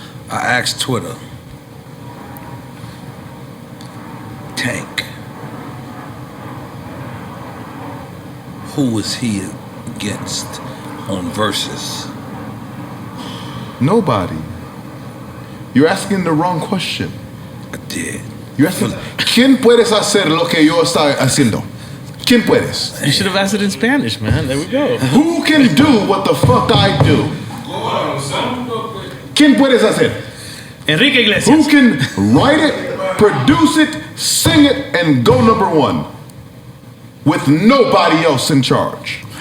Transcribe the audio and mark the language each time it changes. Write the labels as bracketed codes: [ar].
[en] I asked Twitter, Tank, who was he against on Versus? Nobody. You're asking the wrong question. I did. You're asking, [es] ¿quién puedes hacer lo que yo estoy haciendo? ¿Quién puedes? [en] You should have asked it in Spanish, man. There we go. Who can do what the fuck I do? [es] ¿Quién puedes hacer? Enrique Iglesias. [en] Who can write it, produce it, sing it, and go number one with nobody else in charge?